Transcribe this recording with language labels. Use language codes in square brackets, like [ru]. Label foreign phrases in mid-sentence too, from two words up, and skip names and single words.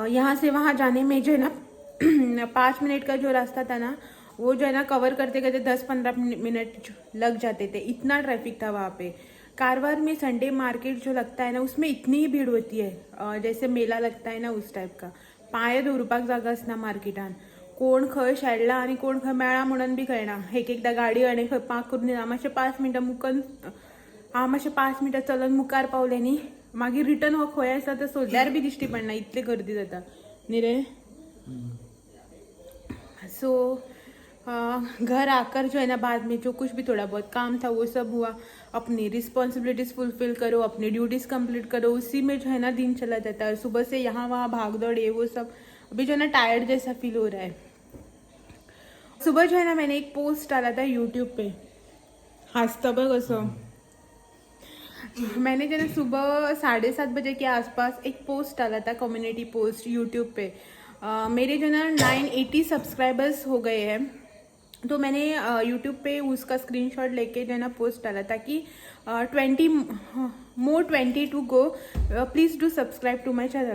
[hi] यहाँ से वहाँ जाने में जो है ना 5 मिनट का जो रास्ता था ना वो जो है ना कवर करते करते 10-15 मिनट लग जाते थे, इतना ट्रैफिक था वहाँ पे। कारवार में [en] Sunday market [hi] जो लगता है ना उसमें इतनी ही भीड़ होती है, जैसे मेला लगता है ना उस टाइप का। [kok] पांय दवरुपाक जागा आसना मार्केटान, कोण खंय शेळ्ळा आनी कोण खंय मेळ्ळा म्हणून बी कळना। एक एकदा गाडी आनी खंय पार्क करून हांव मातशें 5 मिनटां मुकन हांव मातशें 5 मिनटां चलून मुखार पावलें न्ही, मागीर रिटर्न हो खंय आसा तो सोदल्यार बी दिश्टी पडना, इतली गर्दी जाता न्ही रे। [hi] सो घर आकर जो है ना बाद में जो कुछ भी थोड़ा बहुत काम था वो सब हुआ। अपनी [en] responsibilities fulfill [hi] करो, अपनी [en] duties complete [hi] करो, उसी में जो है ना दिन चला जाता है। सुबह से यहाँ वहाँ भाग दौड़ ये वो सब, अभी जो है ना टायर्ड जैसा फील हो रहा है। सुबह जो है ना मैंने एक पोस्ट डाला था यूट्यूब पे, [mr] हंसता बघ असं, [hi] मैंने जो ना सुबह 7:30 बजे के आसपास एक पोस्ट डाला था, [en] community post [hi] यूट्यूब पे। मेरे जो ना 980 सब्सक्राइबर्स हो गए हैं, तो मैंने यूट्यूब पे उसका स्क्रीनशॉट लेके जो है ना पोस्ट डाला था कि 20 [en] to go, please do subscribe to my channel.